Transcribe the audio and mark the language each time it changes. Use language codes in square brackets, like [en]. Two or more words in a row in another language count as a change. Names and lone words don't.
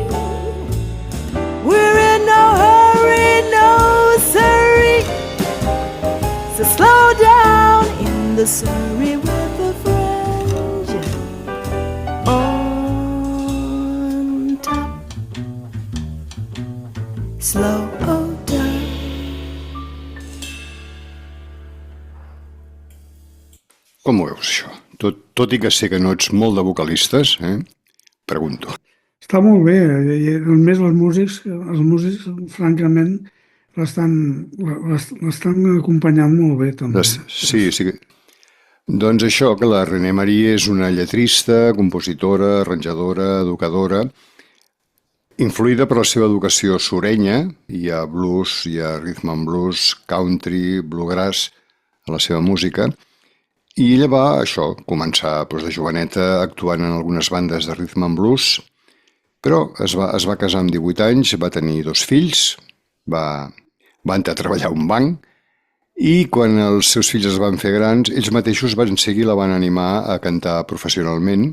[en] We're in no hurry, no Surrey. So slow down in the Surrey with the fringe on top. Slow down. [ca] Com ho veus, això? Tot i que sé que no ets molt de vocalistes, pregunto. Està molt bé, i a més els músics francament l'estan acompanyant molt bé també. Sí. Doncs això, que la René Marie és una lletrista, compositora, arranjadora, educadora, Influïda per la seva educació surenya, hi ha blues, hi ha [en] rhythm and blues, country, [ca] bluegrass a la seva música, i ella va, començar de joveneta actuant en algunes bandes de [en] rhythm and blues, [ca] però es va casar amb 18 anys, va tenir 2 fills, va entrar a treballar a un banc, i quan els seus fills es van fer grans, ells mateixos van seguir i la van animar a cantar professionalment.